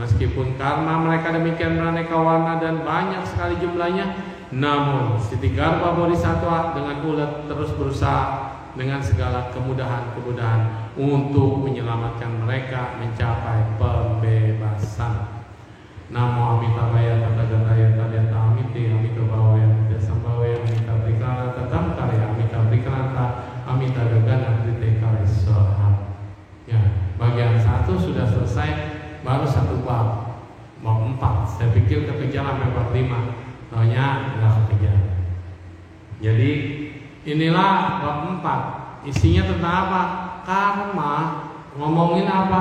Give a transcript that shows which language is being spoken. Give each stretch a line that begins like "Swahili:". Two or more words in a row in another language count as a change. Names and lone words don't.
Indonesian: Meskipun karma mereka demikian beraneka warna dan banyak sekali jumlahnya, namun Siti Garbha Bodhisattva dengan ulet terus berusaha dengan segala kemudahan untuk menyelamatkan mereka mencapai pembebasan.
Sanskrit: Namo Amitabhaya Tathagata Tathayata Amiti Amitabhaya Sambhawaya Amita Prikranata Tamkarya Amita Prikranata Amita Gagana Kritekara Soha.
Indonesian: Ya, bagian 1 sudah selesai, baru 1 bab 4. Saya pikir kekejar sampai bab 5, taunya nggak kekejar. Jadi inilah bab 4. Isinya tentang apa? Karma. Ngomongin apa?